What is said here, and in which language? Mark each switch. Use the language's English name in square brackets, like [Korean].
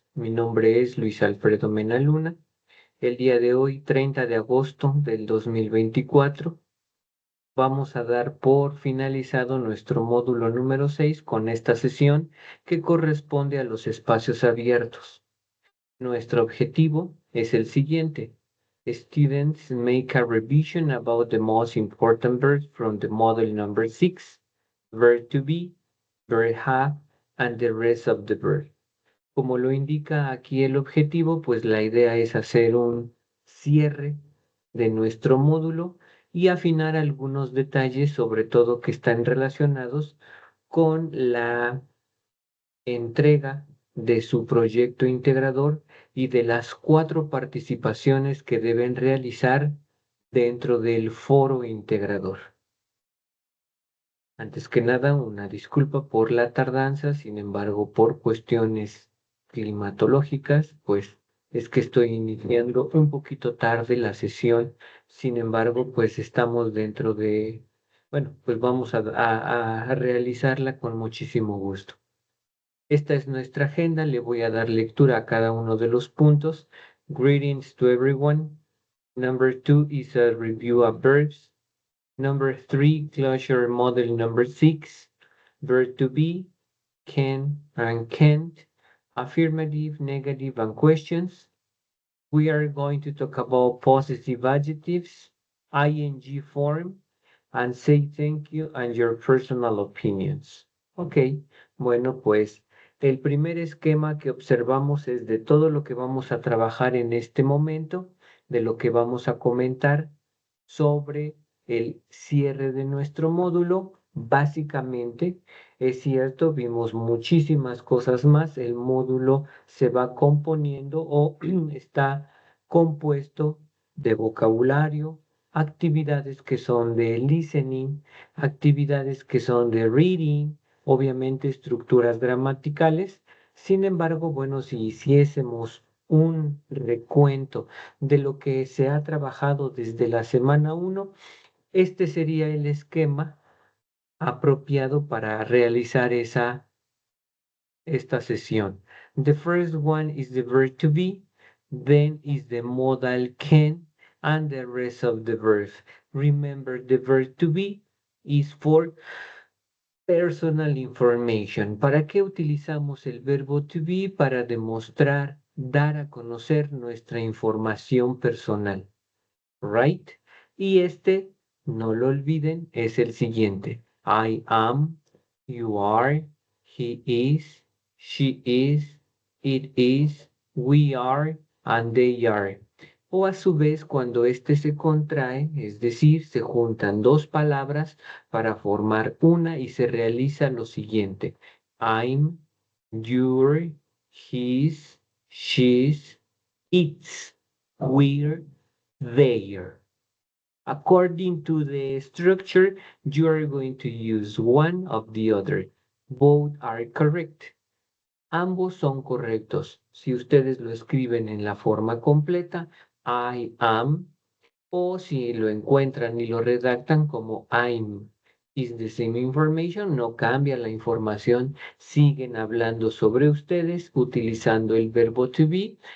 [Spanish] Mi nombre es Luis Alfredo Mena Luna. El día de hoy, 30 de agosto del 2024, vamos a dar por finalizado nuestro módulo número 6 con esta sesión que corresponde a los espacios abiertos. Nuestro objetivo es el siguiente. [English] Students make a revision about the most important verbs from the model number 6, verb to be, verb have, and the rest of the verb. [Spanish] Como lo indica aquí el objetivo, pues la idea es hacer un cierre de nuestro módulo y afinar algunos detalles, sobre todo que están relacionados con la entrega de su proyecto integrador y de las 4 participaciones que deben realizar dentro del foro integrador. Antes que nada, una disculpa por la tardanza, sin embargo, por cuestiones climatológicas, pues es que estoy iniciando un poquito tarde la sesión, sin embargo, pues estamos dentro de, bueno, pues vamos a realizarla con muchísimo gusto. Esta es nuestra agenda, le voy a dar lectura a cada uno de los puntos. [English] Greetings to everyone. Number 2 is a review of verbs. Number 3, closure model number 6. Verb to be, can and can't. Affirmative, negative, and questions. We are going to talk about possessive adjectives, ing form, and say thank you and your personal opinions. [Spanish] Ok, bueno, pues el primer esquema que observamos es de todo lo que vamos a trabajar en este momento, de lo que vamos a comentar sobre el cierre de nuestro módulo. Básicamente, es cierto, vimos muchísimas cosas más. El módulo se va componiendo o está compuesto de vocabulario, actividades que son de listening, actividades que son de reading, obviamente estructuras gramaticales. Sin embargo, bueno, si hiciésemos un recuento de lo que se ha trabajado desde la semana 1, este sería el esquema apropiado para realizar esta sesión. [English] The first one is the verb to be, then is the modal can, and the rest of the verbs. Remember, the verb to be is for personal information. [Spanish] ¿Para qué utilizamos el verbo to be? Para demostrar, dar a conocer nuestra información personal. [English] Right? [Spanish] Y este, no lo olviden, es el siguiente. [English] I am, you are, he is, she is, it is, we are, and they are. [Spanish] O a su vez, cuando este se contrae, es decir, se juntan dos palabras para formar una y se realiza lo siguiente. [English] I'm, you're, he's, she's, it's, we're, there. According to the structure, you are going to use one of the other. Both are correct. [Spanish] Ambos son correctos. Si ustedes lo escriben en la forma completa, [English] I am, [Spanish] o si lo encuentran y lo redactan como [English] I'm. Is the same information, [Spanish] no cambia la información, siguen hablando sobre ustedes utilizando el verbo to be.